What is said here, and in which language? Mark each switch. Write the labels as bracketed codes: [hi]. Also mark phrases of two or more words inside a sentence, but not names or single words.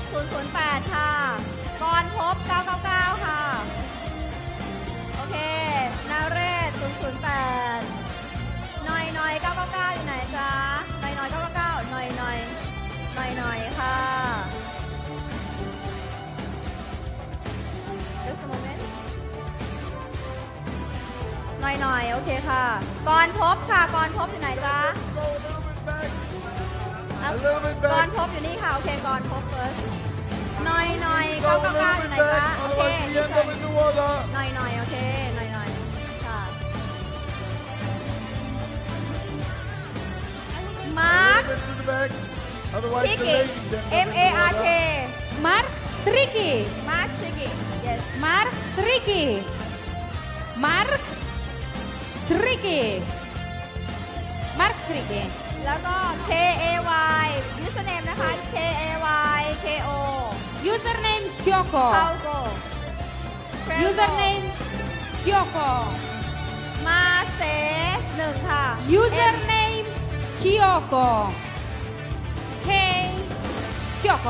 [th] 008 ค่ะกรภพ999 ค่ะ โอเคนาเรศ008หน่อย999 อยู่ไหนจ๊ะหน่อย999หน่อยค่ะ [en] Just a moment [th] หน่อยโอเคค่ะกรภพค่ะกรภพอยู่ไหนจ๊ะ กรภพอยู่นี่ค่ะโอเคกรภพ first หน่อย999อยู่ไหนจ๊ะโอเคหน่อยโอเคหน่อยค่ะมาร์คชิกิ MARK Mark Sriki. Mark Shiki yes Mark Sriki. Mark Sriki. Mark Sriki. แล้วก็ KAY username นะคะ KAY KO Username Kyoko. เข้าโก Username Kyoko. มาเซส1ค่ะ Username Kyoko. K Kyoko.